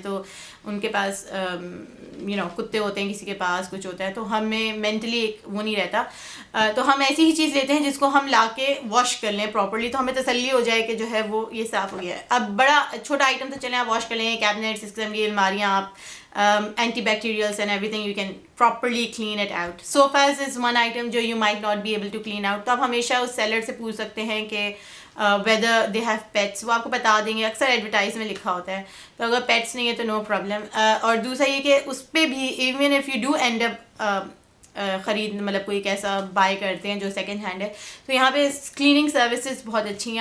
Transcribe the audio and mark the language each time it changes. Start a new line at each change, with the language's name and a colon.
Urdu: تو ان کے پاس کتے ہوتے ہیں، کسی کے پاس کچھ ہوتا ہے، تو ہمیں مینٹلی ایک وہ نہیں رہتا. تو ہم ایسی ہی چیز لیتے ہیں جس کو ہم لا کے واش کر لیں پراپرلی، تو ہمیں تسلی ہو جائے کہ جو ہے وہ یہ صاف ہو گیا ہے. اب بڑا چھوٹا آئٹم تو چلیں آپ واش کر لیں، کیبنیٹس، اس قسم کی الماریاں، آپ
English: antibacterials and everything you can properly clean it out. Sofas is one item جو you might not be able to clean out.
Urdu: تو آپ ہمیشہ اس سیلر سے پوچھ سکتے ہیں کہ
English: whether they have pets،
Urdu: وہ آپ کو بتا دیں گے، اکثر ایڈورٹائز میں لکھا ہوتا ہے. تو اگر پیٹس نہیں ہے تو نو پرابلم. اور دوسرا یہ کہ اس پہ بھی
English: even if you do end up
Urdu: خرید مطلب کوئی کیسا بائی کرتے ہیں جو سیکنڈ ہینڈ ہے، تو یہاں پہ کلیننگ سروسز بہت اچھی ہیں.